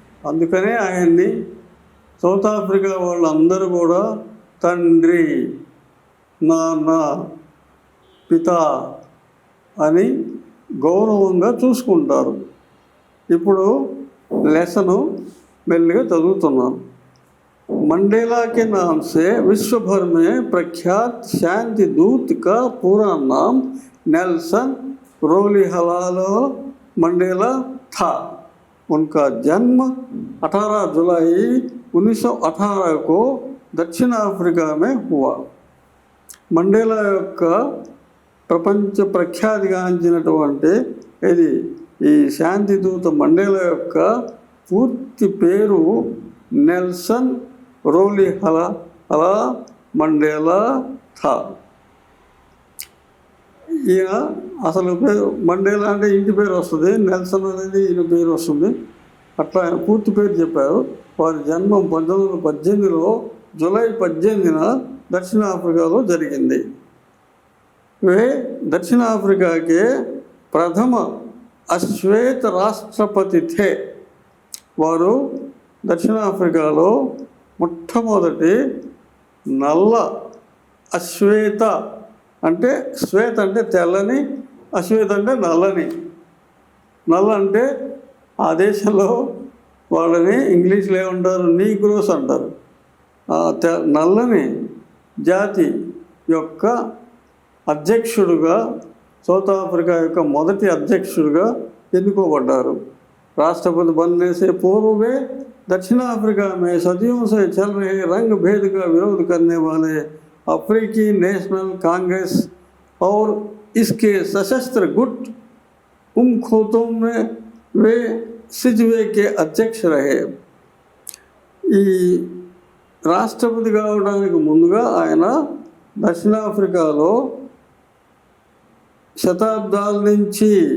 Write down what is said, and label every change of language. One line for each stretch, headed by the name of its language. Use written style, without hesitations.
Telugu: అందుకనే ఆయన్ని south Africa వాళ్ళందరూ కూడా తండ్రి, నాన్న, పిత అని గౌరవంగా చూసుకుంటారు. ఇప్పుడు లెసను మెల్లిగా చదువుతున్నాను.
Hindi: मंडेला के नाम से विश्व भर में प्रख्यात शांति दूत का पूरा नाम नेल्सन रोलिहलालो मंडेला था। उनका जन्म 18 जुलाई 1918 को दक्षिण अफ्रीका में हुआ।
Telugu: మండేలా యొక్క ప్రపంచ ప్రఖ్యాతిగాంచినటువంటి ఇది ఈ శాంతి దూత మండేలా యొక్క పూర్తి పేరు నెల్సన్ రోలిహలా మండేలా థా. ఈయన అసలు పేరు మండేలా అంటే ఇంటి పేరు వస్తుంది, నెల్సన్ అనేది ఈయన పేరు వస్తుంది. అట్లా ఆయన పూర్తి పేరు చెప్పారు. వారి జన్మం 1918లో జూలై 18న దక్షిణాఫ్రికాలో జరిగింది.
Hindi: वे दक्षिणाफ्रिका के प्रथम अश्वेत राष्ट्रपति थे.
Telugu: వారు దక్షిణాఫ్రికాలో మొట్టమొదటి నల్ల అశ్వేత అంటే శ్వేత అంటే తెల్లని, అశ్వేత అంటే నల్లని. నల్ల అంటే ఆ దేశంలో వాళ్ళని ఇంగ్లీష్లో ఏమంటారు, నీగ్రోస్ అంటారు. నల్లని జాతి యొక్క అధ్యక్షుడుగా, సౌత్ ఆఫ్రికా యొక్క మొదటి అధ్యక్షుడిగా ఎన్నుకోబడ్డారు.
Hindi: राष्ट्रपति बनने से पूर्व में दक्षिण अफ्रीका में सदियों से चल रहे रंग भेद का विरोध करने वाले अफ्रीकी नेशनल कांग्रेस और इसके सशस्त्र गुट उमखोतों में वे सिजवे के अध्यक्ष रहे.
Telugu: ఈ రాష్ట్రపతి కావడానికి ముందుగా ఆయన దక్షిణాఫ్రికాలో శతాబ్దాల నుంచి